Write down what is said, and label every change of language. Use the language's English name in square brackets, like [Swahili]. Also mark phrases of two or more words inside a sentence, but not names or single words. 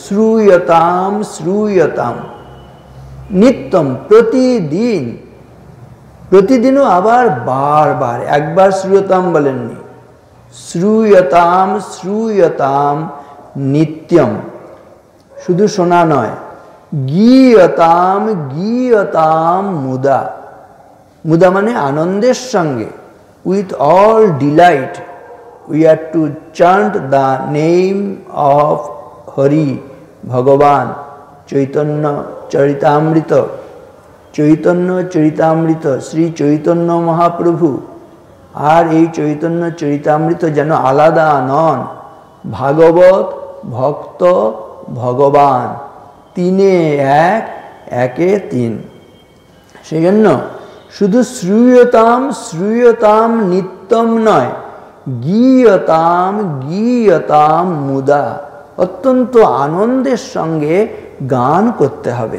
[Sanskrit] শ্রূয়তাম শ্রূয়তাম নিত্যম, [Bangla] প্রতিদিন, প্রতিদিনও আবার বারবার, একবার শ্রূয়তাম বলেননি। [Sanskrit] শ্রূয়তাম শ্রূয়তাম নিত্যম, [Bangla] শুধু শোনা নয়। [Sanskrit] গীয়তাম গীয়তাম মুদা, [Bangla] মুদা মানে আনন্দের সঙ্গে, [English] with all delight we are to chant the name of Hari, Bhagavan, Chaitanya Charitamrita, Chaitanya Charitamrita, Sri Chaitanya Mahaprabhu। [Bangla] আর এই চৈতন্য চরিতামৃত যেন আলাদা নন, ভাগবত ভক্ত ভগবান, তিনে এক, একে তিন। সেই জন্য শুধু [Sanskrit] শ্রূয়তাম শ্রূয়তাম নিত্যম [Bangla] নয়, [Sanskrit] গীয়তাম গীয়তাম মুদা, [Bangla] অত্যন্ত আনন্দের সঙ্গে গান করতে হবে।